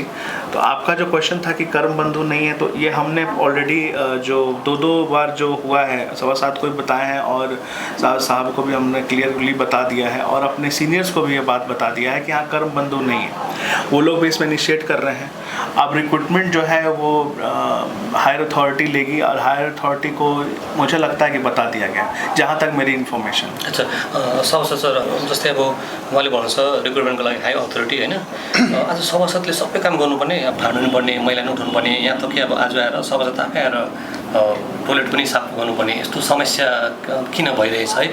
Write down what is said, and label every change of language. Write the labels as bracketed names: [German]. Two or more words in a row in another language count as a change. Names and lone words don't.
[Hindi] तो आपका जो क्वेश्चन था कि कर्म बंधु नहीं है, तो ये हमने ऑलरेडी जो 2 बार जो हुआ है सभासद को भी बताया है, और साहब को भी हमने क्लियरली बता दिया है, और अपने सीनियर्स को भी ये बात बता दिया है कि हाँ कर्म बंधु नहीं है। वो लोग भी इसमें इनिशिएट कर रहे हैं। अब रिक्रूटमेंट जो है वो [English] higher authority [Hindi] लेगी, और [English] higher authority [Hindi] को मुझे लगता है कि बता दिया गया जहाँ तक मेरी इन्फर्मेसन। [Nepali] अच्छा सभासद सर, जस्तै अब उहाँले भन्नुहुन्छ रिक्रुटमेन्टको लागि [English] high authority [Nepali] होइन, आज सभासदले सबै काम गर्नुपर्ने, अब फाड्नु पर्ने, मैला उठाउनु पर्ने, यहाँ त कि अब आज आएर सभासद आफै आएर टोयलेट पनि साफ गर्नुपर्ने यस्तो समस्या किन भइरहेछ है?